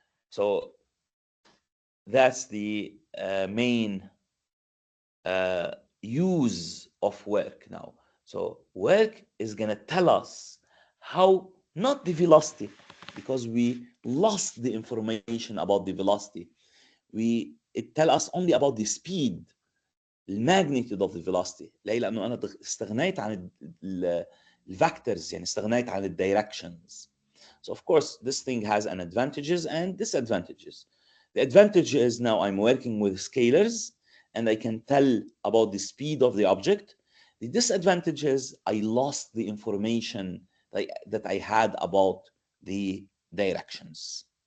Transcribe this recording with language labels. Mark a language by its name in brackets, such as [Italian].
[English] So that's the main use of work now. So work is going to tell us how, not the velocity, because we lost the information about the velocity. It tell us only about the speed, الماgnitude of the velocity. [Arabic] ليه؟ لأنه أنا استغنيت عن الفاكتورز، يعني استغنيت عن الدايركشنز. [English] So of course this thing has an advantages and disadvantages. The advantage is now I'm working with scalars and I can tell about the speed of the object. The disadvantage is I lost the information that I had about the directions.